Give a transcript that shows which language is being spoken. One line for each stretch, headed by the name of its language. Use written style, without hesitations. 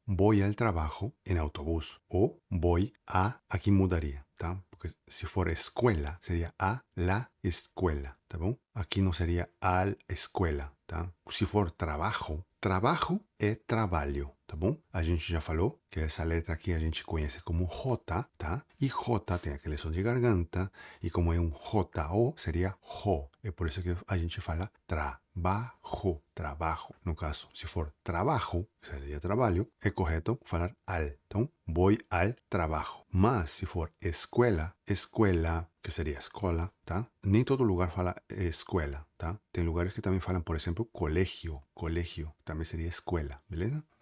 Spanish: Voy al trabajo en autobús. Ou voy a,
Portuguese: aqui mudaria, tá? Porque se for escuela, seria a la escuela, tá bom? Aqui não seria al escuela, tá? Se for trabajo, trabajo é trabalho, tá bom? A gente já falou que essa letra aqui a gente conhece como J, tá? E J tem aquele som de garganta, e como é um J-O, seria jo. É por isso que a gente fala trabajo, trabajo. No caso, se for trabajo, seria trabalho, é correto falar al. Então,
Spanish: voy al trabajo.
Portuguese: Mas, se for escuela, escuela, que seria escola, tá? Nem todo lugar fala escuela, tá? Tem lugares que também falam, por exemplo, colegio, colegio, também seria escuela, beleza?